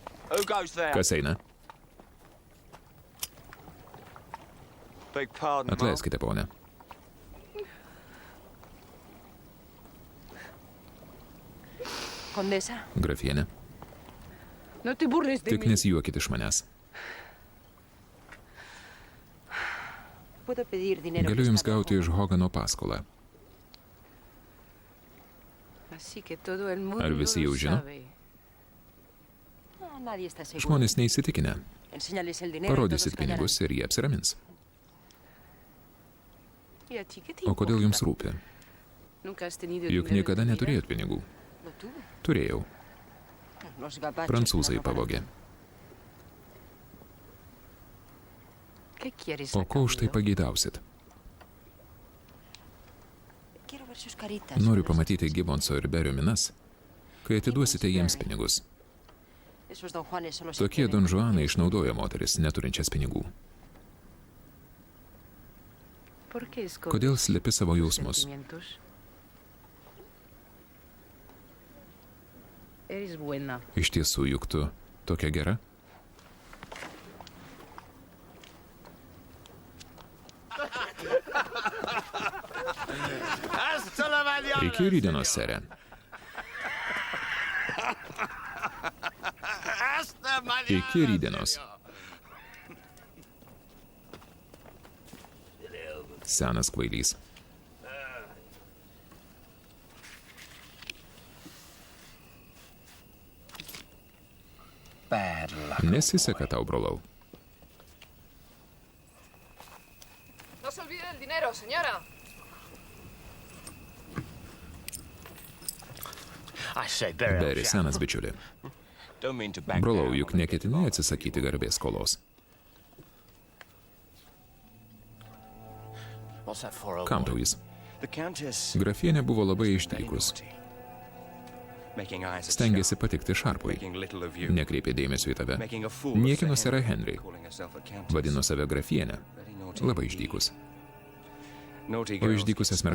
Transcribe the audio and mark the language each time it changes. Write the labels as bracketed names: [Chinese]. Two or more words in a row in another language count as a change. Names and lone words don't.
[English] Who goes there? [Lithuanian] Kas eina? [English] Beg pardon, Mark. [Lithuanian] Atleiskite, ponė. [Spanish] Condesa, [Lithuanian] Grafienė. [Spanish] no te burles de [Lithuanian] Tik [Spanish] mí. [Lithuanian] nesijuokit iš manęs. [Spanish] Puedo pedir dinero [Lithuanian] Galiu jums [Spanish] prestado. [Lithuanian] gauti iš Hogano paskolą. [Spanish] Así que todo el mundo [Lithuanian] Ar visi jau [Spanish] lo [Lithuanian] žino? [Spanish] sabe. No, nadie está seguro. [Lithuanian] Žmonės neįsitikinę. [Spanish] Enséñales el dinero y [Lithuanian] Parodysit [Spanish] todos callarán. [Lithuanian] pinigus ir jie apsiramins. [Spanish] ¿Y a ti qué te [Lithuanian] O kodėl [Spanish] importa? [Lithuanian] jums rūpi? [Spanish] Nunca has tenido [Lithuanian] Juk [Spanish] dinero en [Lithuanian] niekada [Spanish] tu vida? [Lithuanian] neturėjot pinigų. [Spanish] Lo tuve. [Lithuanian] Turėjau. [Spanish] Los gabachos [Lithuanian] Prancūzai [Spanish] me la robaron. [Lithuanian] pavogė. [Spanish] ¿Qué quieres [Lithuanian] O [Spanish] a [Lithuanian] ko už tai [Spanish] cambio? [Lithuanian] pageidausit? [Spanish] Quiero ver sus caritas. [Lithuanian] Noriu [Spanish] cuando [Lithuanian] pamatyti Gibbonso ir Berio minas, kai atiduosite jiems pinigus. [Spanish] Esos don Juanes solo se [Lithuanian] Tokie [Spanish] quieren. [Lithuanian] Don Juanai išnaudoja moteris neturinčias pinigų. [Spanish] ¿Por qué escondes [Lithuanian] Kodėl slepi savo [Spanish] tus [Lithuanian] jausmus? [Spanish] sentimientos? Eres buena. [Lithuanian] Iš tiesų, juk tu tokia gera? Iki rydienos, sere. Iki rydienos. Senas kvailys. Nesiseka tau, brolau. [Spanish] No se olvide del dinero, señora. [English] I say, bury old [Lithuanian] Beri, [English] chap. [Lithuanian] senas bičiuli. [English] Don't mean to back [Lithuanian] Brolau, [English] down [Lithuanian] juk [English] on the [Lithuanian] neketinai atsisakyti garbės skolos. [English] What's that for, old [Lithuanian] Kam [English] boy? [Lithuanian] tau jis? [English] The Countess [Lithuanian] Grafienė buvo labai [English] very [Lithuanian] išdykus. [English] naughty. Making eyes at [Lithuanian] Stengėsi [English] Sharp, [Lithuanian] patikti Šarpui. [English] making little of you, [Lithuanian] Nekreipė dėmesio į tave. [English] making a fool of [Lithuanian] Niekino [English] Sir [Lithuanian] serą Henry. [English] calling herself a countess. [Lithuanian] Vadino save grafienę. [English] Very naughty [Lithuanian] Labai [English] indeed. [Lithuanian] išdykus. [English] Naughty [Lithuanian] O [English] girls [Lithuanian] išdykusias [English] get spanked.